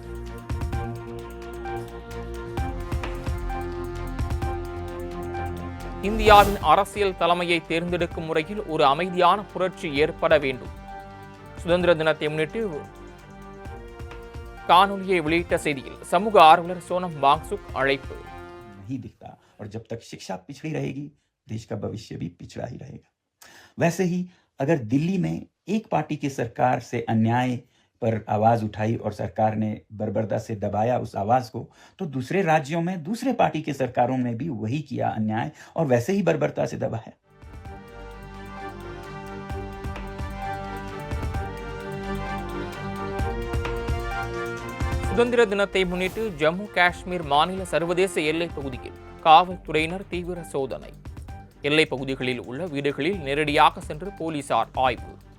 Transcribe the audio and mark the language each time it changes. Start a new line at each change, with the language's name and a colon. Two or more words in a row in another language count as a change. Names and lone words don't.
Tamil: இந்தியாவின் அரசியல் தலைமையை தேர்ந்தெடுக்கும் முறையில் ஒரு அமைதியான புரட்சி ஏற்பட வேண்டும். சுதந்திர தினத்தை முன்னிட்டு காணொலியை வெளியிட்ட செய்தியில் சமூக ஆர்வலர் சோனம் வாங்சுக் அழைப்பு.
Hindi: नहीं दिखता और जब तक शिक्षा पिछड़ी रहेगी देश का भविष्य भी पिछड़ा ही रहेगा। वैसे ही अगर दिल्ली में एक पार्टी की सरकार से अन्याय पर आवाज उठाई और सरकार ने बर्बरता से दबाया उस आवाज को, तो दूसरे राज्यों में दूसरे पार्टी की सरकारों ने भी वही किया अन्याय और वैसे ही बर्बरता से दबाया।
Tamil: சுதந்திர தினத்தை முன்னிட்டு ஜம்மு காஷ்மீர் மாநில சர்வதேச எல்லைப் பகுதியில் காவல்துறையினர் தீவிர சோதனை. எல்லைப் பகுதிகளில் உள்ள வீடுகளில் நேரடியாக சென்று போலீசார் ஆய்வு.